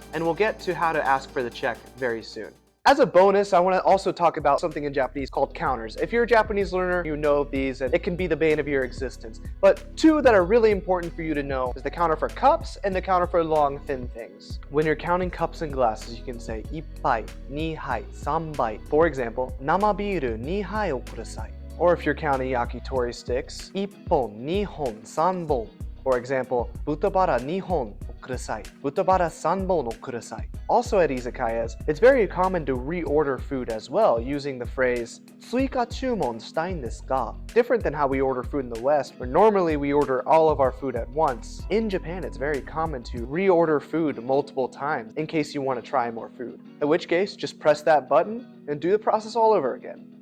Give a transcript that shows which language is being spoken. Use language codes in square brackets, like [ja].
[en] And we'll get to how to ask for the check very soon. As a bonus, I want to also talk about something in Japanese called counters. If you're a Japanese learner, you know of these, and it can be the bane of your existence. But 2 that are really important for you to know is the counter for cups and the counter for long, thin things. When you're counting cups and glasses, you can say [ja] 1杯、2杯、3杯. [en] For example, [ja] 生ビール2杯をください. [en] Or if you're counting yakitori sticks, [ja] 1本、2本、3本. [en] For example, [ja] 豚バラ2本をください. 豚バラ3本をください. [en] Also at izakayas, it's very common to reorder food as well using the phrase [ja] 追加注文したいんですか? [en] Different than how we order food in the West, where normally we order all of our food at once. In Japan, it's very common to reorder food multiple times in case you want to try more food. In which case, just press that button and do the process all over again.